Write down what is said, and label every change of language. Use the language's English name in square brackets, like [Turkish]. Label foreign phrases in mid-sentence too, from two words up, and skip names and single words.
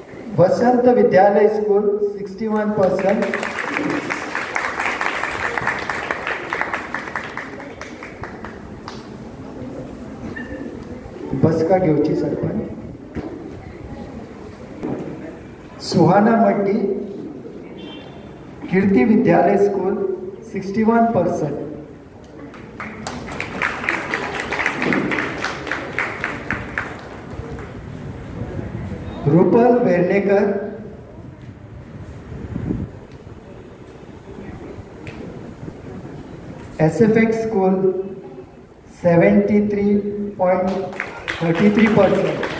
[Konkani] वसंत विद्यालय स्कूल 61%. बसका घेवची सरपंच. सुहाना मड्डी कीर्ति विद्यालय स्कूल 61%. रूपल वेर्णेकर SFX स्कूल 73.33%.